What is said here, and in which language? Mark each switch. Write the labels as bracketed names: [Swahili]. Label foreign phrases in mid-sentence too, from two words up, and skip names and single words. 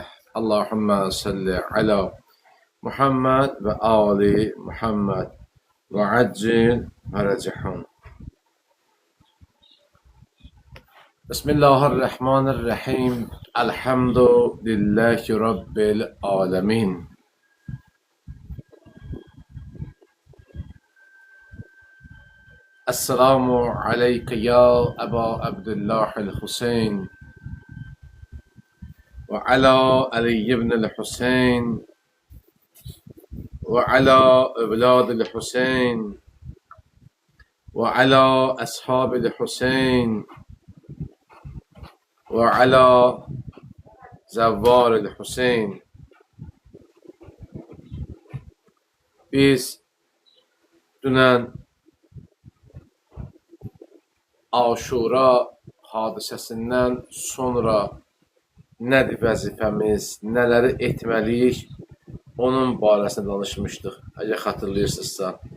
[Arabic] اللهم صل على محمد وآل محمد وعجل فرجهم. بسم الله الرحمن الرحيم. الحمد لله رب العالمين. السلام عليك يا أبا عبد الله الحسين وعلى علي بن الحسين وعلى أولاد الحسين وعلى أصحاب الحسين وعلى زوار الحسين. [Azerbaijani] Biz dünən Aşura hadisəsindən sonra nədir vəzifəmiz, nələri etməliyik, onun barəsində danışmışdıq, əgər xatırlayırsınızsa.